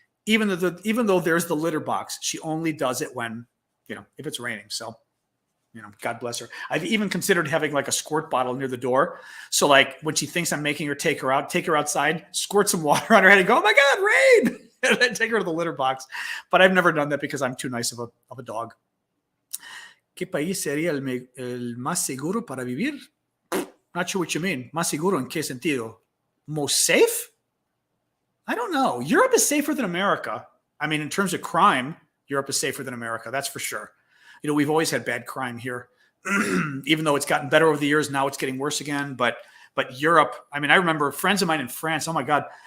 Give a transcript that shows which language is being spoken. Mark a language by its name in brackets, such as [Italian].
[English] Even though there's the litter box, she only does it when, if it's raining. So, God bless her. I've even considered having like a squirt bottle near the door. So like when she thinks I'm making her take her outside, squirt some water on her head and go, "Oh my God, rain!" And then take her to the litter box. But I've never done that because I'm too nice of a dog. [Spanish] ¿Qué país sería el más seguro para vivir? [English] Not sure what you mean. [Spanish] ¿Más seguro en qué sentido? [English] Most safe? I don't know. Europe is safer than America. I mean, in terms of crime, Europe is safer than America. That's for sure. We've always had bad crime here, even though it's gotten better over the years. Now it's getting worse again. But Europe, I mean, I remember friends of mine in France. Oh my God.